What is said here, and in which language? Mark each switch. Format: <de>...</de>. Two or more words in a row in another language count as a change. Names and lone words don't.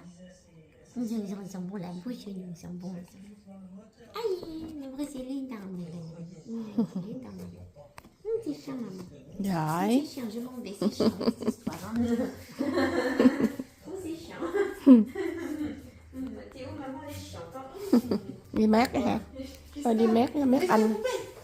<fr>Ils sont bons, la bouche, ils sont bons. Allez, me brosser les dents. C'est chiant, maman. C'est chiant, je m'en vais. C'est chiant, cette histoire. C'est chiant. Théo, maman, elle est chiante.</fr> <vi>Đi mát cái hả? Thôi đi mát cái mát anh.</vi>